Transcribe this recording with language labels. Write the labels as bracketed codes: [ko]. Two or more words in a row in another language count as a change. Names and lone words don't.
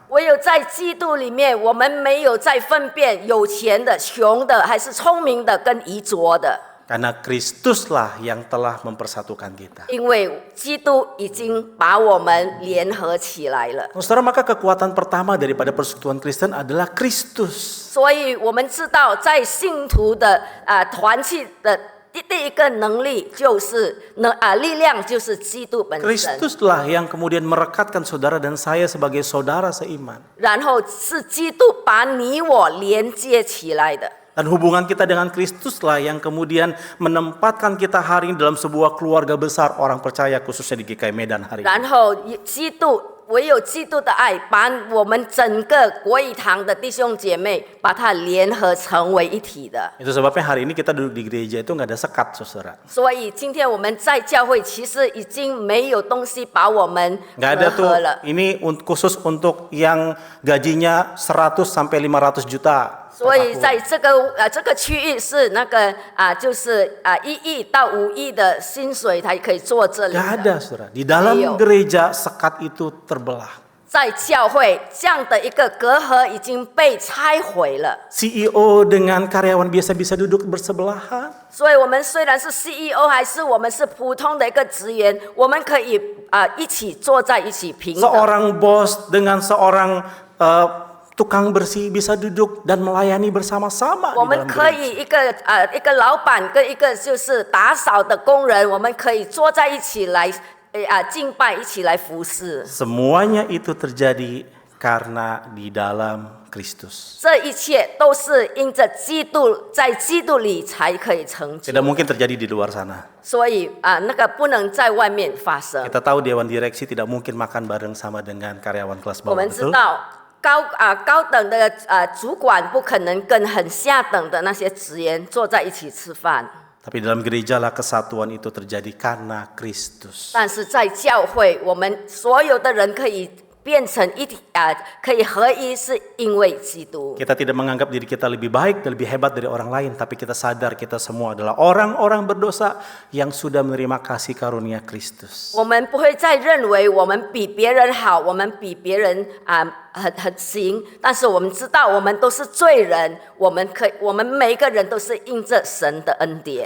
[zh] 唯有在基督里面，我们没有再分辨有钱的、穷的，还是聪明的跟愚拙的。 [id] Karena Kristuslah yang telah mempersatukan kita. [zh] 因为基督已经把我们联合起来了， [id] Saudara, maka kekuatan pertama daripada persekutuan Kristen adalah Kristus. [zh] 所以我们知道，在信徒的团契的第一个能力就是力量，就是基督本身。 [id] Kristuslah yang kemudian merekatkan saudara dan saya sebagai saudara seiman. [zh] 然后是基督把你我连接起来的。 [id] Dan hubungan kita dengan Kristuslah yang kemudian menempatkan kita hari ini dalam sebuah keluarga besar orang percaya, khususnya di GKI Medan hari ini. [zh] 然后唯有基督的爱，把我们整个国语堂的弟兄姐妹，把它联合成为一体的。 [id] Itu sebabnya hari ini kita duduk di gereja itu nggak ada sekat, saudara. [zh] 所以今天我们在教会，其实已经没有东西把我们 [id] Nggak ada [zh] 隔 [id] tuh, [zh] 阂了。 [id] ini khusus untuk yang gajinya 100 sampai 500 juta. [zh] 所以在这个区域是那个就是1亿到5亿的薪水才可以做这里 [id] Gak [zh] 的。 [id] ada, saudara. Di dalam gereja sekat itu terbelah. [zh] 在教会这样的一个隔阂已经被拆毁了， [id] CEO dengan karyawan biasa bisa duduk bersebelahan. [zh] 所以我们虽然是 CEO， 还是我们是普通的一个职员，我们可以一起坐在一起平等。 [id] Seorang bos dengan seorang tukang bersih bisa duduk dan melayani bersama-sama [zh] 我 [id] di [zh] 们 [id] dalam [zh] 可 [id] gereja. [zh] 以一个老板跟一个就是打扫的工人，我们可以坐在一起来敬拜，一起来服侍。 [id] Semuanya itu terjadi karena di dalam Kristus. [zh] 这一切都是因着基督，在基督里才可以成就， [id] Tidak mungkin terjadi di luar sana. [zh] 所以那个不能在外面发生。 [id] Kita tahu dewan direksi tidak mungkin makan bareng sama dengan karyawan kelas [zh] 我 [id] bawah, [zh] 们知 [id] betul? [zh] 道高等的主管不可能跟很下等的那些职员坐在一起吃饭， [id] Tapi dalam gereja lah kesatuan itu terjadi karena Kristus. [zh] 但是在教会，我们所有的人可以变成一体可以合一，是因为基督。 [id] Kita tidak menganggap diri kita lebih baik dan lebih hebat dari orang lain, tapi kita sadar kita semua adalah orang-orang berdosa yang sudah menerima kasih karunia Kristus. [zh] 我们不会再认为我们比别人好，我们比别人很行，但是我们知道我们都是罪人，我们每一个人都是因着神的恩典。